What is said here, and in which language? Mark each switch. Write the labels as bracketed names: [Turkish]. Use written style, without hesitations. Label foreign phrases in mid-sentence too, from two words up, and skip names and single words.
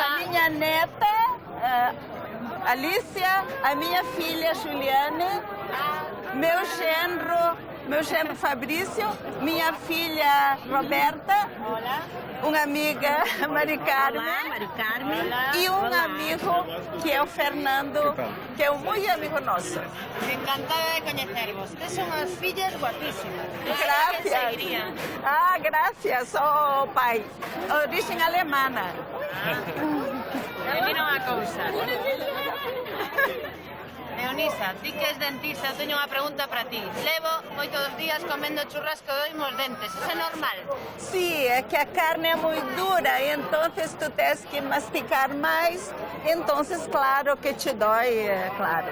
[Portuguese] a minha neta Alicia, a minha filha Juliane, meu genro Fabrício, minha filha Roberta, uma amiga Mari Carmen, e um amigo que é o Fernando, que é um muito amigo nosso. Encantada de conhecer-vos. [Galician] Tes unhas fillas guapísimas. Gracias. Ah, gracias, oh pai. [Portuguese] Origem alemana. [Galician] E mira unha cousa. Leonisa, ti que és dentista, teño unha pregunta para ti. Levo moitos días comendo churrasco e doimo os dentes. [Portuguese] Isso é normal? Sí, é que a carne é muito dura, entonces tu tens que masticar mais, entonces claro que te dói, claro.